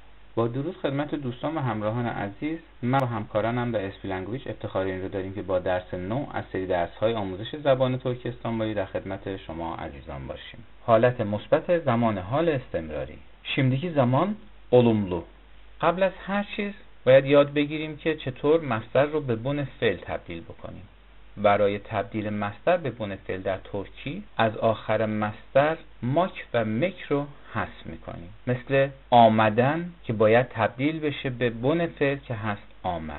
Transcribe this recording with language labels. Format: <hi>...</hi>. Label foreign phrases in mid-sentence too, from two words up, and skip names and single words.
<fa>با درود خدمت دوستان و همراهان عزیز، من و همکارانم در اسپی لنگویج افتخار این رو داریم که با درس 9 از سری درس‌های آموزش زبان ترک استانبولی در خدمت شما عزیزان باشیم. حالت مثبت زمان حال استمراری.</fa> <tr>Şimdiki zaman olumlu.</tr> <fa>قبل از هر چیز باید یاد بگیریم که چطور مصدر رو به بن فعل تبدیل بکنیم. برای تبدیل مصدر به بن فعل در ترکی از آخر مصدر ماک و مک رو حذف میکنیم. مثل آمدن که باید تبدیل بشه به بن فعل که هست آمد.</fa>